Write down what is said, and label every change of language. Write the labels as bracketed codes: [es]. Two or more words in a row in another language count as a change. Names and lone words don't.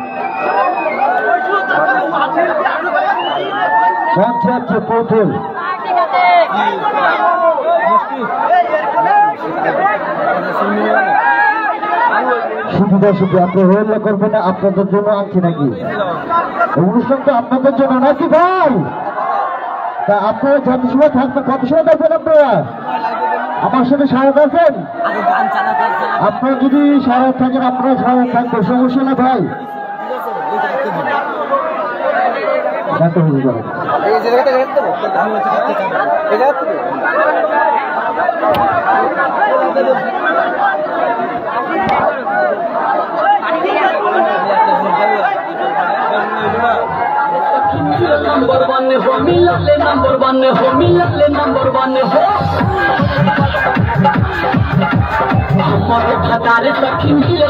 [bn] মঞ্চে আছে পুতুল শুধু দর্শক আপনার রোল করবেন না আপনাদের জন্য আনছি নাকি অনুষ্ঠান তো আপনাদের জন্য নাকি ভাই তা আপনারা যত সময় থাকবেন কত সময় থাকবেন আপনারা আমার সাথে সারা আছেন আপনারা যদি সারা থাকেন আপনারা সারা থাকবেন সমস্যা না ভাই এই জায়গাটা এই জায়গা [bho] नंबर वन हो मिलले नंबर वन हो मिलले नंबर वन हो हमारे भतारे सखी मिले